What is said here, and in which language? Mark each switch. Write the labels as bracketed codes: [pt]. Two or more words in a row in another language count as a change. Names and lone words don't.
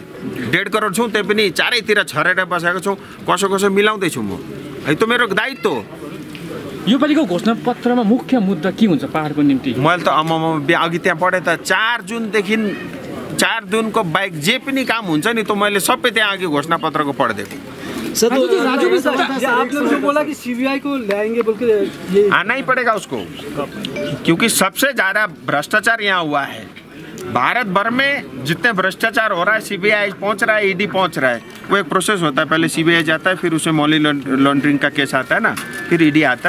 [ne] 1.5 करोड छौँ, त्यही पनि चारैतिर छरेर बसेको छौँ। कसो मिलाउँदैछु म, है त मेरो दायित्व हो। योपालिको घोषणापत्रमा मुख्य मुद्दा के हुन्छ पहाडको निम्ति? मैले त अघि त्यहाँ पढेँ त, 4 जुनको बाहेक जे पनि काम हुन्छ नि, त मैले सबै त्यहाँ अघि घोषणापत्रको पढिदिएको। [hi] सर राजू भी आप लोग जो बोला कि सीबीआई को लाएंगे बोल के, ये आना ही पड़ेगा उसको, क्योंकि सबसे ज़्यादा भ्रष्टाचार यहाँ हुआ है। भारत भर में जितने भ्रष्टाचार हो रहा है, सीबीआई पहुंच रहा है, ईडी पहुंच रहा है। वो एक प्रोसेस होता है, पहले सीबीआई जाता है, फिर उसमें [en] money laundering [hi] का केस आता है ना, फिर ईडी आता है।